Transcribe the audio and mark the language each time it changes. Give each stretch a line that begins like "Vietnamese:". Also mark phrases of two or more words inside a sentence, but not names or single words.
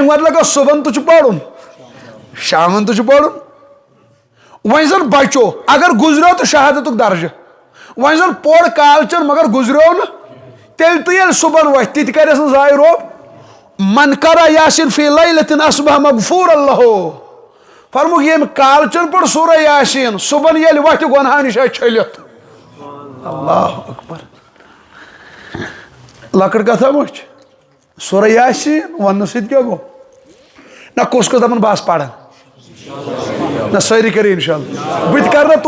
Kashmiri: مطلب گوٚو صبحن تہِ چھُ پرُن شامن تہِ چھُ پرُن وۄنۍ زن بچو اگر گُزریو تہٕ شہادتُک درجہٕ وۄنۍ زن پوٚر کالچن مگر گُزریو نہٕ تیٚلہِ تہِ ییٚلہِ صبحن وتھِ تہِ تہِ کرٮ۪س نہٕ ضایہِ روب
Arabic: من قرأ یاسین فی لیلة اصبح مغفورا لہو
Kashmiri: فرمووُکھ ییٚمۍ کالچن پوٚر سورہ یاسین صبحن ییٚلہِ وتھِ گۄنہہ نِش آسہِ چھٔلِتھ
Arabic: اللہ اکبر
Kashmiri: لکڑ کتھا مچ سورہ یاسین وننہٕ سۭتۍ کیٛاہ گوٚو نہ کُس کُس دپان بہٕ پران نہ سٲری کٔرِو انشاءاللہ بہٕ تہِ کرٕ نہ